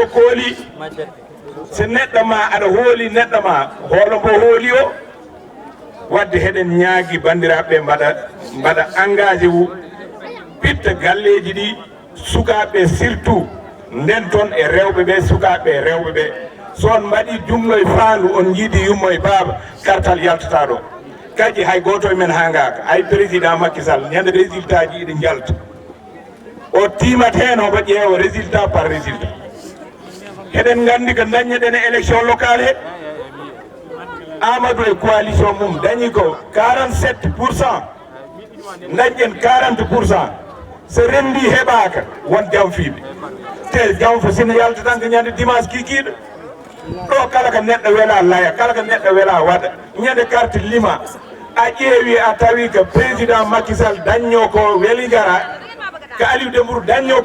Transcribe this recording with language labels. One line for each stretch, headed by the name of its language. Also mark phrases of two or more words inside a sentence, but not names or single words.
Fula: kooli so neɗɗo ma aɗa hooli neɗɗo ma hoolo mbo hooli o wadde heɗen ñaagui bandiraɓe mbaɗa engagé wu pitta galleji ɗi sukaɓe surtout nden toon e rewɓeɓe sukaɓe e rewɓeɓe son mbaɗi jumlo e faandu on jiidi yummo e baaba kartal yaltata ɗo kadi hay goto e men ha ngaka ay président Macky Sall ñande résultat ji ɗi jalta o timat hen omo ƴeewa
French: résultat par résultat
Fula: heɗen gandi ko daññeɗen e
French: élection locale
Fula: he Amadou e coalition mum dañi ko 47%, dañƴen 40%. so rendi heɓaka won jamfiɓe te jamfo sina yalta tan ko ñande dimanche kikiɗo ɗo kala ko neɗɗo weela laya kala ko neɗɗo weela waɗa ñande carte lima a ƴeewi a tawi ko président Macky Sall dañño ko Vélingara ko Aliou Dembourou dañño